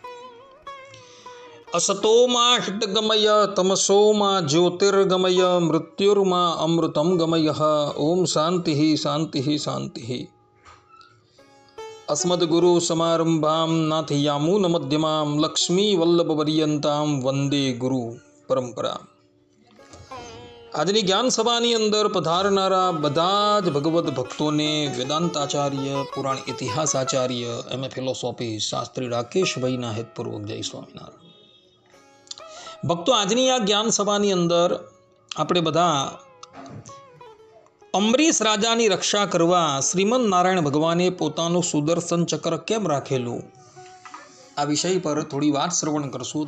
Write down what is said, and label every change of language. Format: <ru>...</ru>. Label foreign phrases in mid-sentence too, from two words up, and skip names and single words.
<sa>असतो मा हृद्गमय तमसो मा ज्योतिर्गमय मृत्युर्मा अमृतं गमयः। ओम शांति शांति शांति। अस्मद्गुरुसमारम्भां नाथयामुनमध्यमां लक्ष्मीवल्लभपर्यन्तां वंदे गुरु परंपरा।</sa> <gu>આજની જ્ઞાન સભાની અંદર પધારનારા બધા જ ભગવદ્ ભક્તોને વેદાંતાચાર્ય, પુરાણ ઇતિહાસ આચાર્ય, એમ.એ. ફિલોસોફી શાસ્ત્રી રાકેશભાઈના હેતપૂર્વક જય સ્વામિનારાયણ. ભક્તો, આજની આ જ્ઞાન સભાની અંદર આપણે બધા અંબરીશ રાજાની રક્ષા કરવા શ્રીમદ નારાયણ ભગવાને પોતાનું સુદર્શન ચક્ર કેમ રાખેલું, આ વિષય પર થોડી વાત શ્રવણ કરશું.</gu>